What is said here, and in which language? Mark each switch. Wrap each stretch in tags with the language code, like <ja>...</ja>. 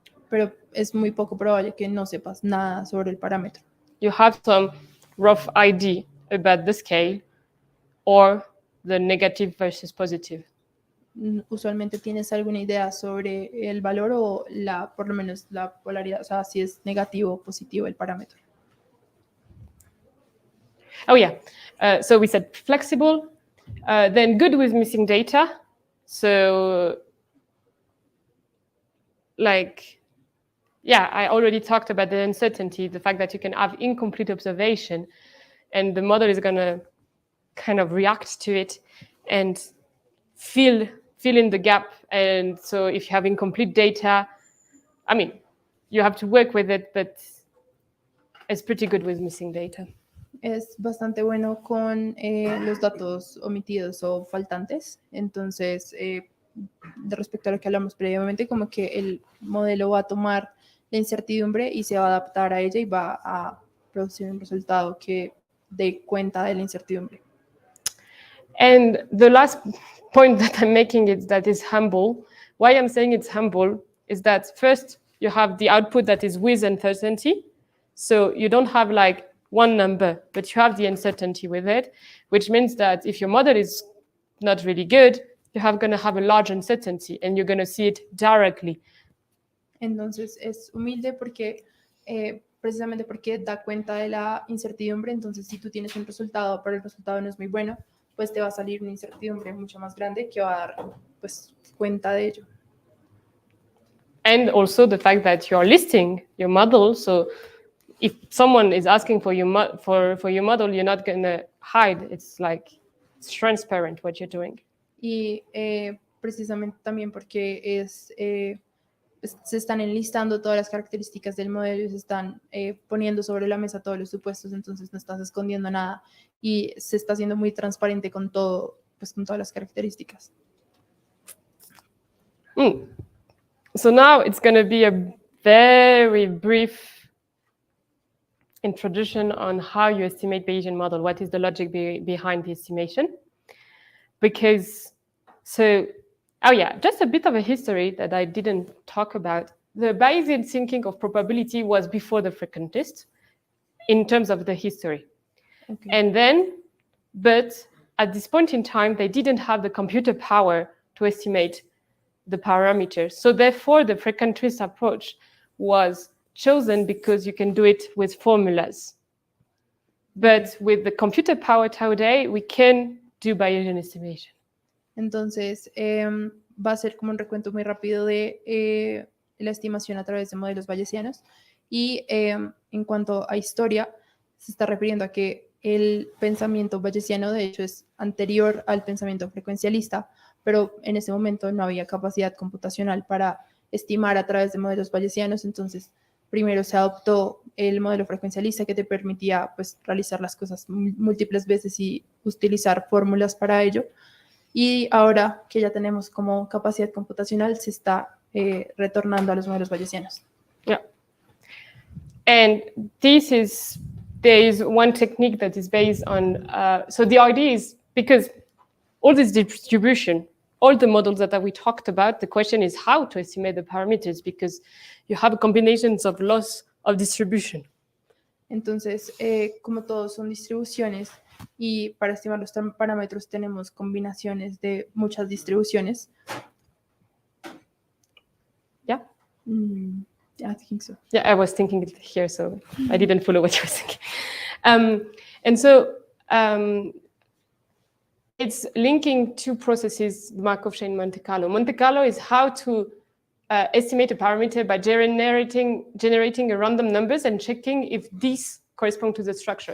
<es>Pero es muy poco probable que no sepas nada sobre el parámetro.</es> <en>You have some rough idea about the scale or the negative versus positive.</en> <es>Usualmente tienes alguna idea sobre el valor o por lo menos la polaridad, o sea, si es negativo o positivo el parámetro.</es> <en>Oh yeah, so we said flexible, then good with missing data. So I already talked about the uncertainty, the fact that you can have incomplete observation and the model is going to kind of react to it and fill in the gap. And so if you have incomplete data, I mean, you have to work with it, but it's pretty good with missing data.</en> <es>Es bastante bueno con los datos omitidos o faltantes. Entonces, de respecto a lo que hablamos previamente, como que el modelo va a tomar la incertidumbre y se va a adaptar a ella y va a producir un resultado que dé cuenta de la incertidumbre.</es> <en>And the last point that I'm making is that it's humble. Why I'm saying it's humble is that first you have the output that is with uncertainty. So you don't have like one number, but you have the uncertainty with it, which means that if your model is not really good, you're going to have a large uncertainty and you're going to see it directly.</en> <es>Entonces es humilde porque precisamente porque da cuenta de la incertidumbre. Entonces si tú tienes un resultado, pero el resultado no es muy bueno, pues te va a salir una incertidumbre mucho más grande que va a dar pues cuenta de ello.</es> <en>And also the fact that you're listing your model, so if someone is asking for your model, you're not going to hide. It's transparent what you're doing.</en> <es>Y precisamente también porque se están enlistando todas las características del modelo y se están poniendo sobre la mesa todos los supuestos, entonces no estás escondiendo nada y se está haciendo muy transparente con todo, pues con todas las características.</es> <en>So now it's going to be a very brief introduction on how you estimate Bayesian model. What is the logic behind the estimation? Because, just a bit of a history that I didn't talk about. The Bayesian thinking of probability was before the frequentist in terms of the history. Okay. And then, but at this point in time, they didn't have the computer power to estimate the parameters. So therefore, the frequentist approach was chosen because you can do it with formulas. But with the computer power today, we can do Bayesian estimation.</en> <es>Entonces, va a ser como un recuento muy rápido de la estimación a través de modelos bayesianos. Y en cuanto a historia, se está refiriendo a que el pensamiento bayesiano, de hecho, es anterior al pensamiento frecuencialista, pero en ese momento no había capacidad computacional para estimar a través de modelos bayesianos. Entonces, primero se adoptó el modelo frecuencialista que te permitía pues, realizar las cosas múltiples veces y utilizar fórmulas para ello. Y ahora que ya tenemos como capacidad computacional, se está retornando a los modelos bayesianos.</es> <en>Yeah. And there is one technique that is based on, so the idea is, because all this distribution all the models that we talked about, the question is how to estimate the parameters, because you have combinations of loss of distribution.</en> <es>Entonces, como todos son distribuciones y para estimar los parámetros tenemos combinaciones de muchas distribuciones.</es> <en>Yeah? Yeah, I think so. Yeah, I was thinking it here, so I didn't follow what you were thinking. And so it's linking two processes, Markov chain, Monte Carlo. Monte Carlo is how to estimate a parameter by generating a random numbers and checking if these correspond to the structure.</en>